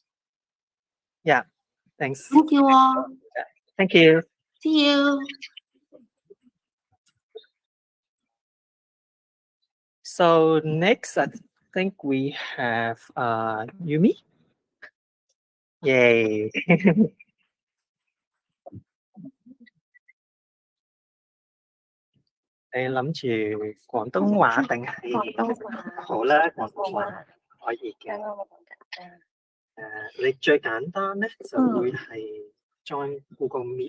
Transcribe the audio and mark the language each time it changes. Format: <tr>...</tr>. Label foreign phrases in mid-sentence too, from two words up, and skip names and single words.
<en>Yeah, thanks. Thank you all. Thank you. See you. So next, I think we have Yumi. Yay.</en> <yue>Em諗住廣東話定係好啦，廣東話可以嘅。你最簡單咧就會係 join Google Meet。</yue>